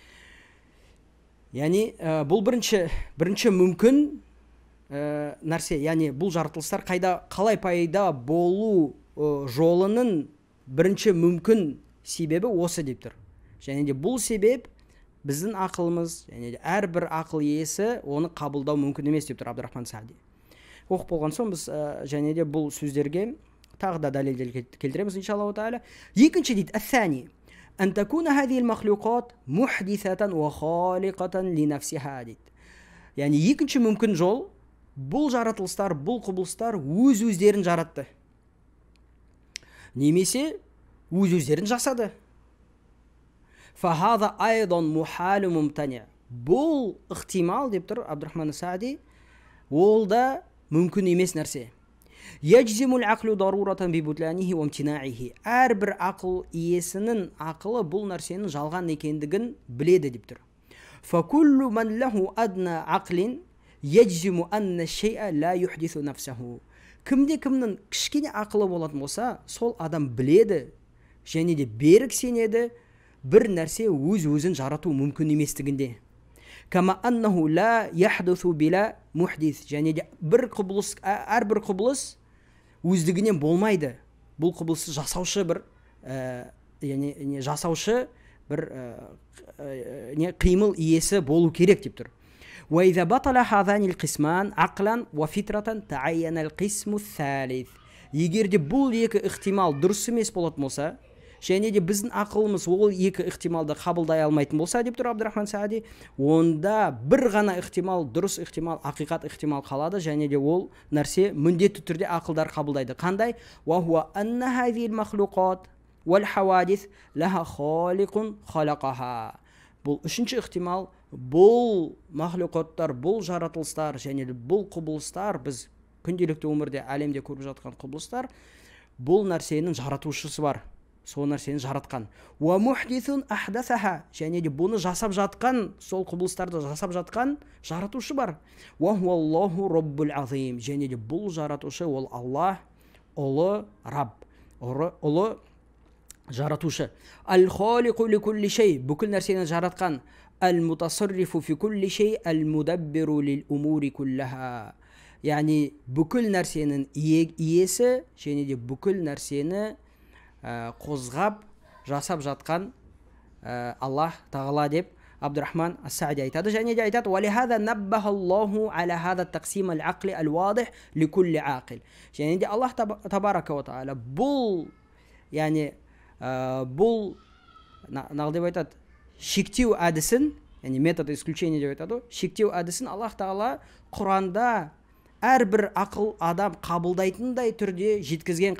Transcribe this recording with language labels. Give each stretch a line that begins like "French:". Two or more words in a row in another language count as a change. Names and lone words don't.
Kazakh: Яғни бұл бірінші мүмкін нәрсе, яғни бұл жаратылыстар қалай пайда болу жолының бірінші мүмкін себебі осы деп тұр. Және де бұл себеп біздің ақылымыз, және әрбір ақыл иесі оны қабылдау мүмкін емес деп тұр Абдурахман Саади. Оқып болған соң біз және де бұл сөздерге тағы да дәлелдер келтіреміз
Arabic: إن شاء الله تعالى.
Kazakh: Екінші дейді,
Arabic: «Әс-сәни أن تكون هذه المخلوقات محدثة وخالقة لنفسها» дейді.
Kazakh: Яғни екінші мүмкін жол, бұл жаратылыстар, бұл құбылыстар өз-өздерін жаратты. Немесе өз-өздерін жасады.
Arabic: فهذا أيضا محال ممتنع.
Kazakh: Бұл ықтимал деп тұр Абдурахман Саади, ол да мүмкін емес нәрсе.
Arabic: يجزم العقل ضرورة ببطلانه وامتناعه.
Kazakh: Әрбір ақыл иесінің ақылы бұл нәрсенің жалған екендігін біледі деп тұр.
Arabic: فكل من له أدنى عقل يجزم أن الشيء لا يحدث نفسه.
Kazakh: Кімде-кімнің кішкене ақылы болатын болса, сол адам біледі және де берік сенеді бір нәрсе өз-өзін жарату мүмкін еместігінде.
Arabic: كما أنه لا يحدث بلا محدث.
Kazakh: Және де әрбір құбылыс өздігінен болмайды. Бұл құбылысты жасаушы бір қимыл иесі болу керек деп тұр.
Arabic: وإذا بطل هذان القسمان عقلا وفطرة تعين القسم الثالث.
Kazakh: Егер де бұл екі ықтимал дұрыс емес болатын болса, және де біздің ақылымыз ол екі ықтималды қабылдай алмайтын болса деп тұр Абдурахман Саади, онда бір ғана ықтимал, дұрыс ықтимал, ақиқат ықтимал қалады, және де ол нәрсе міндетті түрде ақылдар қабылдайды. Қандай?
Arabic: وهو أن هذه المخلوقات والحوادث لها خالق خلقها.
Kazakh: Бұл үшінші ықтимал, бұл махлуқаттар, бұл жаратылыстар және де бұл құбылыстар, біз күнделікті өмірде әлемде көріп жатқан құбылыстар, бұл нәрсенің жаратушысы бар. Сол нәрсені жаратқан.
Arabic: ومحدث أحدثها.
Kazakh: Және де бұны жасап жатқан, сол құбылыстарды жасап жатқан жаратушы бар.
Arabic: وهو الله رب العظيم.
Kazakh: Және де бұл жаратушы ол Аллах, ұлы Рабб, ұлы жаратушы.
Arabic: الخالق لكل شيء.
Kazakh: Бүкіл нәрсені жаратқан.
Arabic: المتصرف في كل شيء. المدبر للأمور كلها.
Kazakh: Яғни бүкіл нәрсенің иесі және де бүкіл нәрсені қозғап жасап жатқан Аллах Тағала деп Абдурахман Ас-Саади айтады. Және де айтады:
Arabic: «ولهذا نبه الله على هذا التقسيم العقلي الواضح لكل عاقل».
Kazakh: Және де Аллах
Arabic: تبارك وتعالى
Kazakh: бұл, яғни бұл деп айтады, шектеу әдісін, яғни
Russian: метод исключения
Kazakh: деп айтады, шектеу әдісін Аллах Тағала Құранда әрбір ақыл адам қабылдайтындай түрде жеткізген.